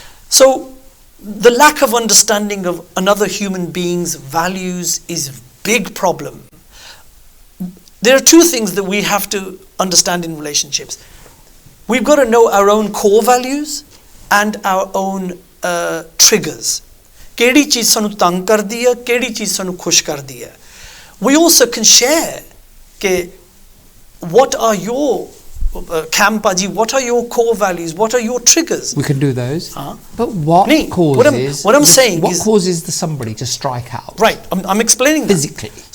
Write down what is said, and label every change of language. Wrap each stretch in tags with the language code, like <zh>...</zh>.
<en>So the lack of understanding of another human being's values is a big problem. there are two things that we have to understand in relationships. We've got to know our own core values and our own triggers.</en> <pa>ਕਿਹੜੀ ਚੀਜ਼ ਸਾਨੂੰ ਤੰਗ ਕਰਦੀ ਹੈ, ਕਿਹੜੀ ਚੀਜ਼ ਸਾਨੂੰ ਖੁਸ਼ ਕਰਦੀ ਹੈ.</pa> <en>We also can share ਕਿ what are your Kam Paji, what are your core values? What are your triggers? We can do those. But what causes the somebody to strike out? Right, I'm explaining physically. That.</en>